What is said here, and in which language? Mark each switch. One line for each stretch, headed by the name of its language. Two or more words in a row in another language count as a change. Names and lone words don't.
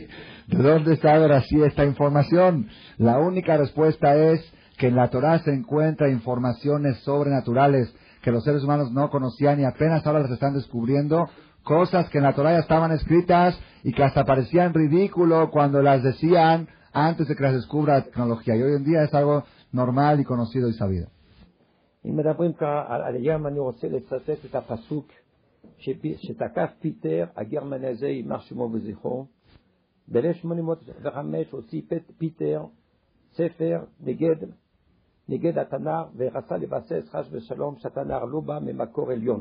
Spanish: ¿De dónde sabe Rashi esta información? La única respuesta es que en la Torah se encuentra informaciones sobrenaturales que los seres humanos no conocían y apenas ahora las están descubriendo, cosas que en la Torah ya estaban escritas y que hasta parecían ridículo cuando las decían antes de que las descubra la tecnología. Y hoy en día es algo normal y conocido y sabido.
Hebrew: אם מדברים על הים, אני רוצה לצטט את הפסוק שתקף פיטר, הגרמני הזה, יימח שמו וזכרו. ב-1805 הוציא פיטר ספר נגד התנ"ך, ורצה לבסס חס ושלום שהתנ"ך לא בא ממקור עליון.